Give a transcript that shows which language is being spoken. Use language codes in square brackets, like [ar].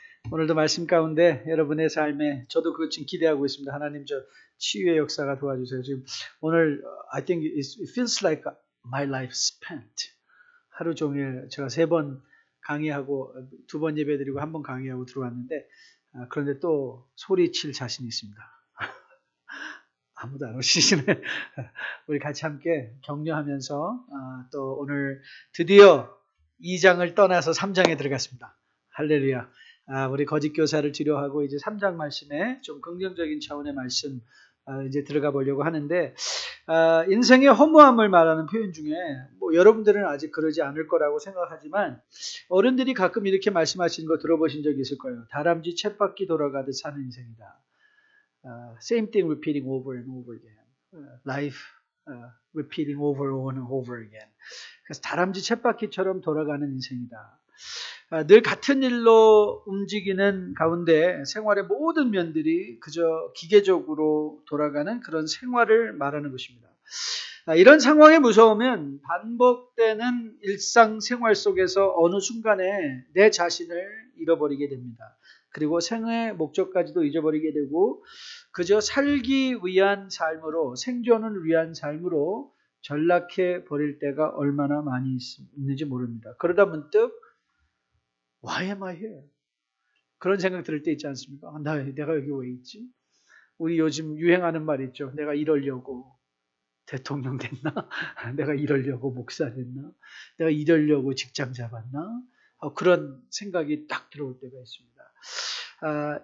[ko] 오늘도 말씀 가운데 여러분의 삶에 저도 그것 지금 기대하고 있습니다. 하나님 저 치유의 역사가 도와주세요. 지금 오늘 [en] I think it feels like my life spent. [ko] 하루 종일 제가 3번 강의하고 2번 예배드리고 1번 강의하고 들어왔는데 그런데 또 소리칠 자신이 있습니다. 아무도 안 오시시네. 우리 같이 함께 격려하면서 또 오늘 드디어 2장을 떠나서 3장에 들어갔습니다. 할렐루야. 우리 거짓 교사를 치료하고 이제 3장 말씀에 좀 긍정적인 차원의 말씀 이제 들어가 보려고 하는데 인생의 허무함을 말하는 표현 중에 뭐 여러분들은 아직 그러지 않을 거라고 생각하지만 어른들이 가끔 이렇게 말씀하시는 거 들어보신 적이 있을 거예요. 다람쥐 쳇바퀴 돌아가듯 사는 인생이다. [en] Same thing repeating over and over again. Life repeating over and over again. [ko] 그래서 다람쥐 쳇바퀴처럼 돌아가는 인생이다. 늘 같은 일로 움직이는 가운데 생활의 모든 면들이 그저 기계적으로 돌아가는 그런 생활을 말하는 것입니다. 이런 상황에 무서우면 반복되는 일상생활 속에서 어느 순간에 내 자신을 잃어버리게 됩니다. 그리고 생의 목적까지도 잊어버리게 되고 그저 살기 위한 삶으로 생존을 위한 삶으로 전락해 버릴 때가 얼마나 많이 있는지 모릅니다. 그러다 문득 [en] Why am I here? [ko] 그런 생각 들을 때 있지 않습니까? 내가 여기 왜 있지? 우리 요즘 유행하는 말 있죠. 내가 이러려고 대통령 됐나? 내가 이러려고 목사 됐나? 내가 이러려고 직장 잡았나? 그런 생각이 딱 들어올 때가 있습니다.